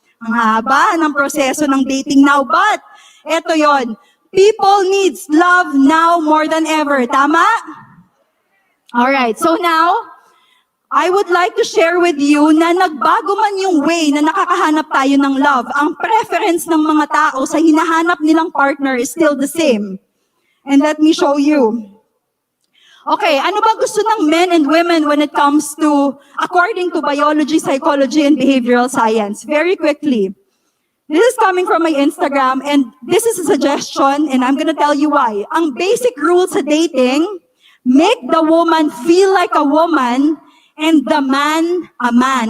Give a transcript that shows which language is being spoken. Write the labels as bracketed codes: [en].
[tl] Ang haba ng proseso ng dating now. [en] But, eto yon. People needs love now more than ever. Tama? Alright, so now, I would like to share with you [tl] na nagbago man yung way na nakakahanap tayo ng love. Ang preference ng mga tao sa hinahanap nilang partner [en] is still the same. And let me show you. Okay, [tl] ano ba gusto ng [en] men and women when it comes to, according to biology, psychology, and behavioral science? Very quickly. This is coming from my Instagram, and this is a suggestion, and I'm gonna tell you why. [tl] Ang basic rule sa dating, [en] make the woman feel like a woman, and the man, a man.